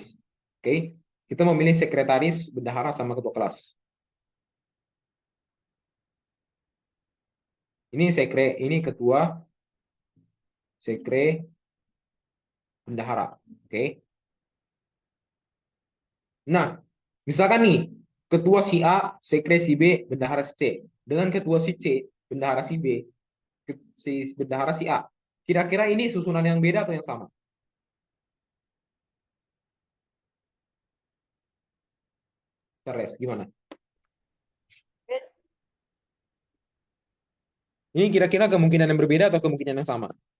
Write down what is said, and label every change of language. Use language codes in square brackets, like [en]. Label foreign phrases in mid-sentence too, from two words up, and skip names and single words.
[id] Oke, kita mau milih sekretaris, bendahara sama ketua kelas. Ini ketua, sekre, bendahara. Oke. Nah, misalkan nih, ketua si A, sekre si B, bendahara si C. Dengan ketua si C, bendahara si B, si bendahara si A. Kira-kira ini susunan yang beda atau yang sama? Charles, gimana? Ini kira-kira kemungkinan yang berbeda atau kemungkinan yang sama?